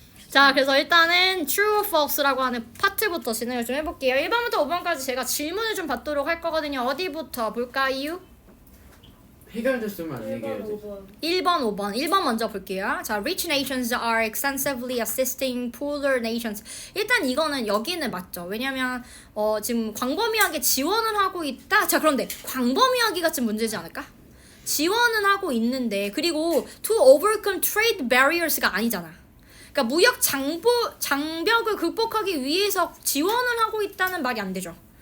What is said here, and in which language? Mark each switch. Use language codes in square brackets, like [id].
[ko] 자, 그래서 일단은 true or false라고 하는 파트부터 진행을 좀 해볼게요. 1번부터 5번까지 제가 질문을 좀 받도록 할 거거든요. 어디부터 볼까요? 해결됐으면 안 얘기해야지. 1번, 5번. 1번 먼저 볼게요. [en] 자, rich nations are extensively assisting poorer nations. [ko] 일단 이거는 여기는 맞죠. 왜냐면 지금 광범위하게 지원을 하고 있다. 자, 그런데 광범위하기가 좀 문제지 않을까? 지원은 하고 있는데 그리고 [en] to overcome trade barriers [ko] 가 아니잖아. 그러니까 무역 장벽을 극복하기 위해서 지원을 하고 있다는 말이 안 되죠.